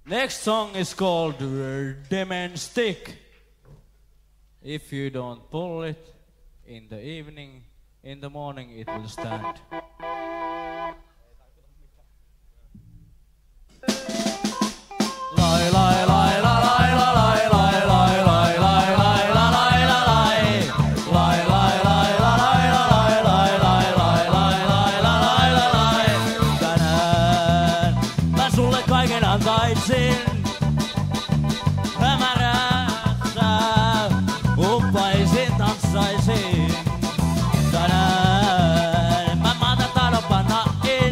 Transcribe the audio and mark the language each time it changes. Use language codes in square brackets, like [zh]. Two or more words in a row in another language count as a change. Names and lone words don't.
[en] Next song is called Demon Stick. If you don't pull it in the evening, in the morning it will stand. Lai lai lai la lai la lai lai lai lai lai lai la lai la lai lai lai lai la lai la lai lai lai lai lai lai la lai la lai. [fi] Tänään mä sulle kaiken antaisin. Hämärässä uppaisin, tanssaisin. Tänään mä maata taidon panna in.